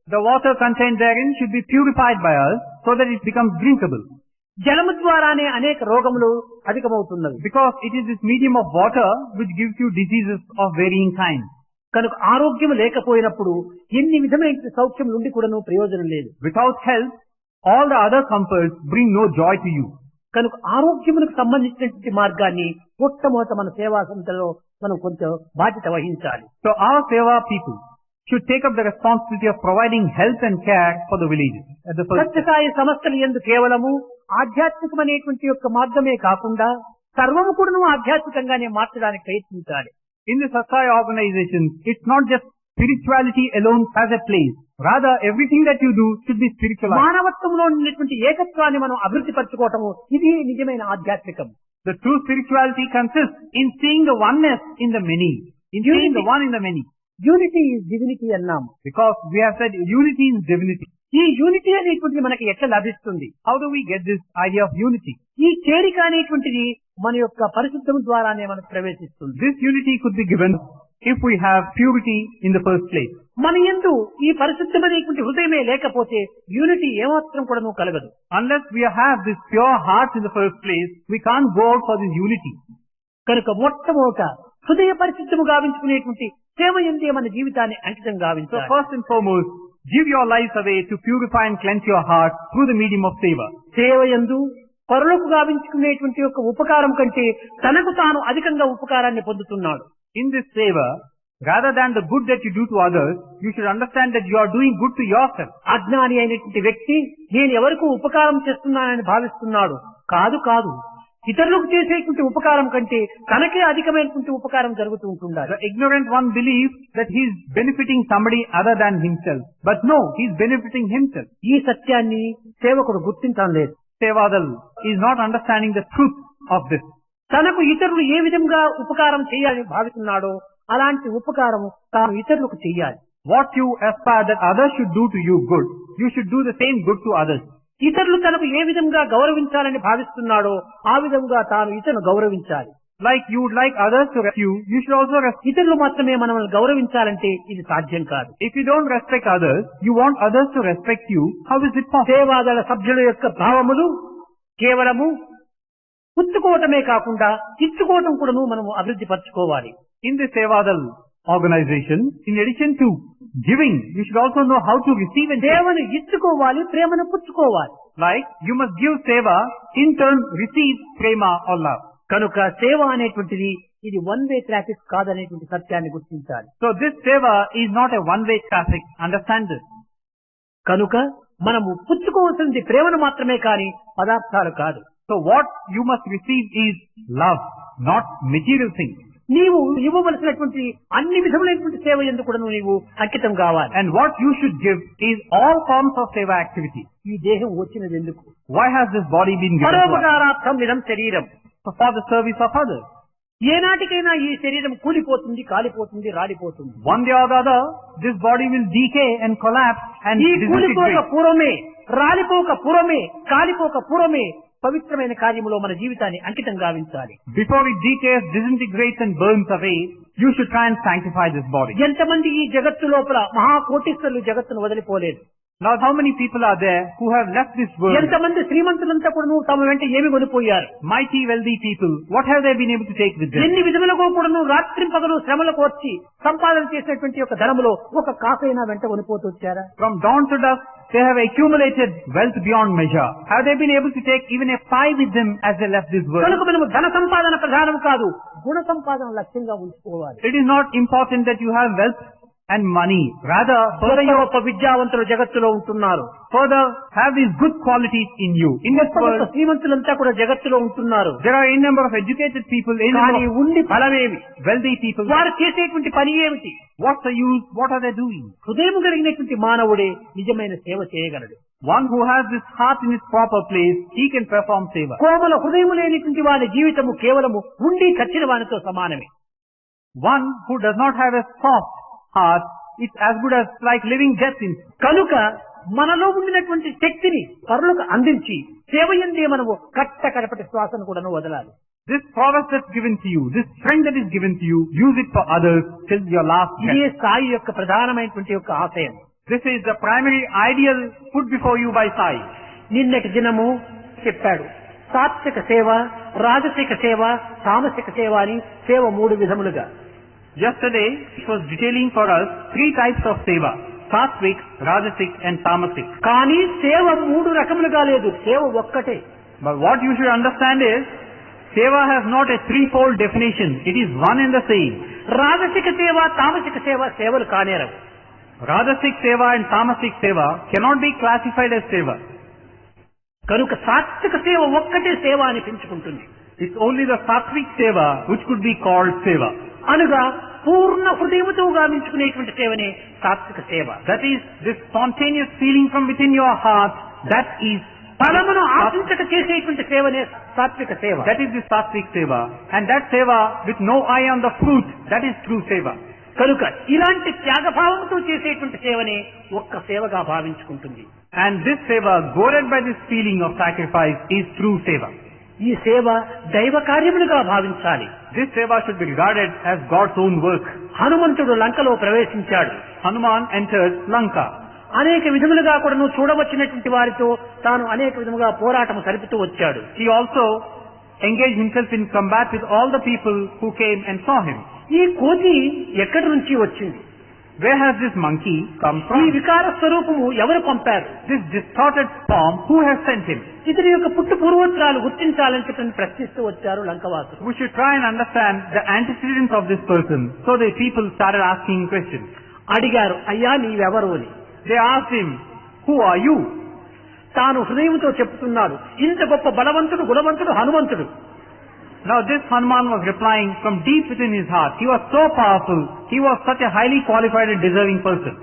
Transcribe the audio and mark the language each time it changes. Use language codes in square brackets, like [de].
[en] The water contained therein should be purified by us so that it becomes drinkable. [te] జలము ద్వారానే అనేక రోగములు అధికమవుతున్నవి. [en] Because it is this medium of water which gives you diseases of varying kinds. [te] కనుక ఆరోగ్యం లేకపోయినప్పుడు ఎన్ని విధమైన సౌఖ్యం నుండి కూడాను ప్రయోజనం లేదు. [en] Without health, all the other comforts bring no joy to you. [te] కనుక ఆరోగ్యమునకు సంబంధించినటువంటి మార్గాన్ని మొట్టమొదట మన సేవా సంస్థలో మనం కొంచెం బాధ్యత వహించాలి. [en] So our Seva people should take up the responsibility of providing health and care for the villages. At the first [te] Sathya Sai సంస్థలు యందు కేవలము ఆధ్యాత్మికమైనటువంటి యొక్క మార్గమే కాకుండా సర్వము కూడాను ఆధ్యాత్మికంగానే మార్చడానికి ప్రయత్నించాలి. [en] in the Satsai organization, it's not just spirituality alone has a place. Rather, everything that you do should be spiritualized. [te] మానవత్వంలో ఉన్నటువంటి ఏకత్వాన్ని మనం అభివృద్ధి పరచుకోవటము ఇది నిజమైన ఆధ్యాత్మికం. [en] The true spirituality consists in seeing the oneness in the many, in seeing the one in the many. Unity is divinity [te] అన్నాము. [en] Because we have said unity is divinity. [te] ఈ unity అనేటువంటిది మనకి ఎట్లా లభిస్తుంది? [en] How do we get this idea of unity? [te] ఈ చేరిక అనేటువంటిది మన యొక్క పరిశుద్ధం ద్వారానే మనకు ప్రవేశిస్తుంది. [en] This unity could be given if we have purity in the first place. [te] మన యందు ఈ పరిశుద్ధమైనటువంటి హృదయమే లేకపోతే యూనిటీ ఏమాత్రం కూడాను కలగదు. [en] Unless we have this pure heart in the first place, we can't go out for this unity. [te] కనుక మొట్టమొదట హృదయ పరిశుద్ధము గావించుకునేటువంటి సేవ యందే మన జీవితాన్ని అంకితం [en] So [te] గావించాలి. [en] first and foremost, give your lives away to purify and cleanse your heart through the medium of seva. [te] సేవ యందు పరులకు గావించుకునేటువంటి యొక్క ఉపకారం కంటే తనకు తాను అధికంగా ఉపకారాన్ని పొందుతున్నాడు. [en] In this seva, rather than the good that you do to others, you should understand that you are doing good to yourself. [te] అజ్ఞాని అయినటువంటి వ్యక్తి నేను ఎవరికి ఉపకారం చేస్తున్నానని భావిస్తున్నాడు. కాదు కాదు, ఇతరులకు చేసేటువంటి ఉపకారం కంటే తనకే అధికమైనటువంటి ఉపకారం జరుగుతూ ఉంటుండాలి. [en] The ignorant one believes that he is benefiting somebody other than himself. But no, he is benefiting himself. [te] ఈ సత్యాన్ని సేవకుడు గుర్తించడం లేదు. [en] Sevadal is not understanding the truth of this. [te] తనకు ఇతరులు ఏ విధంగా ఉపకారం చేయాలని భావిస్తున్నాడో అలాంటి ఉపకారం తాను ఇతరులకు చేయాలి. [en] What you aspire that others should do to you good, you should do the same good to others. [te] ఇతరులు తనకు ఏ విధంగా గౌరవించాలని భావిస్తున్నాడో ఆ విధంగా తాను ఇతరులను గౌరవించాలి. [en] Like you would like others to respect you, you should also respect. [te] ఇతరులు మాత్రమే మనల్ని గౌరవించాలంటే ఇది సాధ్యం కాదు. [en] If you don't respect others, you want others to respect you, how is it possible? [te] సేవాదళ సభ్యుల యొక్క భావములు కేవలము పుచ్చుకోవటమే కాకుండా ఇచ్చుకోవటం కూడాను మనము అభివృద్ధి పరచుకోవాలి. [en] In the Sevadal organization, in addition to giving, you should also know how to receive and take. [te] సేవను ఇచ్చుకోవాలి, ప్రేమను పుచ్చుకోవాలి. [en] Like, you must give seva, in turn receive prema or love. [te] కనుక సేవ అనేటువంటిది ఇది [en] one way traffic [te] కాదనేటువంటి సత్యాన్ని గుర్తించాలి. [en] So this seva is not a one-way traffic. Understand this. [te] కనుక మనము పుచ్చుకోవాల్సింది ప్రేమను మాత్రమే కాని పదార్థాలు కాదు. [en] So what you must receive is love, not material things. [te] నీవు ఇవ్వవలసినటువంటి అన్ని విధములైనటువంటి సేవ ఎందుకు కూడా నీవు అంకితం కావాలి. [en] And what you should give is all forms of seva activity. [te] ఈ దేహం వచ్చినది ఎందుకు? [en] Why has this body been given to us? [sa] పరోపకారార్థం ఇదం శరీరం. [en] For the service of others. [te] ఏనాటికైనా ఈ శరీరం కూలిపోతుంది, కాలిపోతుంది, రాలిపోతుంది. [en] One day or the other, this body will decay and collapse and [te] ఈ కూలిపోక [en] disintegrate. [te] పూర్వమే, రాలిపోక పూర్వమే, కాలిపోక పూర్వమే పవిత్రమైన కార్యములో మన జీవితాన్ని అంకితం గావించాలి. [en] Before it decays, disintegrates and burns away, you should try and sanctify this body. [te] ఎంతమంది ఈ జగత్తు లోపల మహాకోటీశ్వరులు జగత్తును వదిలిపోలేదు. [en] Now how many people are there who have left this world? [te] ఎంతమంది శ్రీమంతులంతా కూడా తమ వెంట ఏమి కొనిపోయారు. [en] Mighty wealthy people, what have they been able to take with them? [te] ఎన్ని విధములుగా కూడా రాత్రి పగలు శ్రమలకు వచ్చి సంపాదన చేసినటువంటి ఒక ధనములో ఒక కాకైనా వెంట కొనిపోతూ వచ్చారా? [en] From dawn to dusk, they have accumulated wealth beyond measure. Have they been able to take even a pie with them as they left this world? [te] కనుక మనము ధన సంపాదన ప్రధానం కాదు, గుణ సంపాదన లక్ష్యంగా ఉంచుకోవాలి. [en] It is not important that you have wealth and money. Rather, further [te] గొప్ప విద్యావంతులు జగత్తులో ఉంటున్నారు. [en] further have these good qualities in you. In this [te] గొప్ప [en] world, [te] శ్రీమంతులంతా కూడా జగత్తులో ఉంటున్నారు. [en] there are a number of educated people, a [te] కానీ [en] number of [te] ఉండి ఫలమేమి? [en] wealthy people. [te] వారు చేసేటువంటి పని ఏమిటి? [en] What's the use? What are they doing? [te] హృదయం కలిగినటువంటి మానవుడే నిజమైన సేవ చేయగలడు. [en] One who has this heart in its proper place, he can perform seva. [te] కోమల హృదయం లేనిటువంటి వారి జీవితము కేవలము ఉండి చచ్చిన వానితో సమానమే. [en] One who does not have a soft heart, it's as good as like living death in. [te] కనుక మనలో ఉండినటువంటి శక్తిని పరులకు అందించి సేవయందే మనము కడపటి శ్వాసను కూడా వదలాలి. [en] This prowess that's given to you, this strength that is given to you, use it for others till your last breath. [te] ఇదే సాయి యొక్క ప్రధానమైనటువంటి యొక్క ఆశయం. [en] This is the primary ideal put before you by Sai. [te] నిన్నటి దినము చెప్పాడు, సాత్విక సేవ, రాజసిక సేవ, తామసిక సేవ అని సేవ మూడు విధములుగా. [en] Yesterday, it was detailing for us 3 types of seva: Satvik, Rajasic and Tamasic. [te] కానీ సేవ మూడు రకములుగా లేదు, సేవ ఒక్కటే. [en] But what you should understand is, seva has not a threefold definition. It is one and the same. [te] రాజసిక సేవ తామసిక సేవ సేవలు కానేరవు. [en] Rajasic seva and tamasic seva cannot be classified as seva. [te] కనుక సాత్విక సేవ ఒక్కటే సేవ అనిపించుకుంటుంది. [en] It's only the sattvic seva which could be called seva. [te] అనగా పూర్ణ హృదయముతో గావించుకునేటువంటి సేవనే సాత్విక సేవ. [en] That is, this spontaneous feeling from within your heart, that is [te] ఫలమును ఆశించక చేసేటువంటి సేవనే సాత్విక సేవ. [en] That is the sattvic seva. And that seva with no eye on the fruit, that is true seva. [te] కనుక ఇలాంటి త్యాగభావంతో చేసేటువంటి సేవనే ఒక్క సేవగా భావించుకుంటుంది. [en] And this seva, goaded by this feeling of sacrifice, is true seva. [te] ఈ సేవ దైవ కార్యములుగా భావించాలి. [en] This seva should be regarded as God's own work. [te] హనుమంతుడు లంకలో ప్రవేశించాడు. [en] Hanuman entered Lanka. [te] అనేక విధములుగా కూడా నువ్వు చూడవచ్చినటువంటి వారితో తాను అనేక విధముగా పోరాటం సరిపుతూ వచ్చాడు. [en] He also engaged himself in combat with all the people who came and saw him. [te] ఈ కోతి ఎక్కడి నుంచి వచ్చింది? [en] Where has this monkey come [te] ఈ [en] from? [te] వికార స్వరూపము ఎవరు పంపారు? [en] This distorted form, who has sent him? [te] ఇతని యొక్క పుట్టు పూర్వోత్తరాలు గుర్తించాలని చెప్పి ప్రశ్నిస్తూ వచ్చారు లంకవాసులు. [en] We should try and understand the antecedents of this person. So the people started asking questions. [te] అడిగారు, అయ్యా నీవెవరు అని. [en] They asked him, who are you? [te] తాను హృదయంతో చెప్తున్నాడు, ఇంత గొప్ప బలవంతుడు గుణవంతుడు హనుమంతుడు. [en] Now this Hanuman was replying from deep within his heart. He was so powerful. He was such a highly qualified and deserving person.